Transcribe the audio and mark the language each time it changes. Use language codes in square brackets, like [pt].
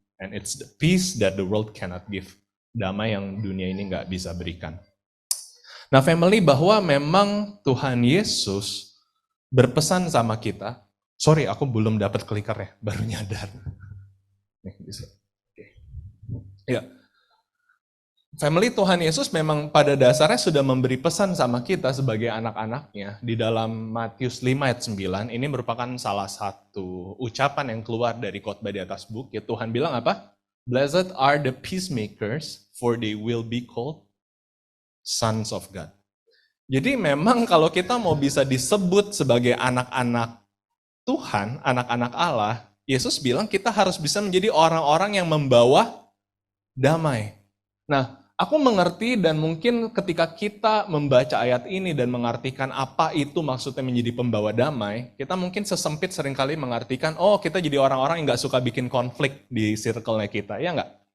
[en] And it's the peace that the world cannot give. [id] Damai yang dunia ini nggak bisa berikan. Nah family, bahwa memang Tuhan Yesus berpesan sama kita. [en] Sorry, [id] aku belum dapat clicker ya, baru nyadar. Nih, bisa. Oke. Ya. Family, Tuhan Yesus memang pada dasarnya sudah memberi pesan sama kita sebagai anak-anaknya. Di dalam Matius 5 ayat 9, ini merupakan salah satu ucapan yang keluar dari khotbah di atas bukit. Tuhan bilang apa? [en] Blessed are the peacemakers, for they will be called sons of God. [id] Jadi memang kalau kita mau bisa disebut sebagai anak-anak Tuhan, anak-anak Allah, Yesus bilang kita harus bisa menjadi orang-orang yang membawa damai. Nah, aku mengerti dan mungkin ketika kita membaca ayat ini dan mengartikan apa itu maksudnya menjadi pembawa damai, kita mungkin sesempit seringkali mengartikan, oh kita jadi orang-orang yang gak suka bikin konflik di circle-nya kita, ya nggak?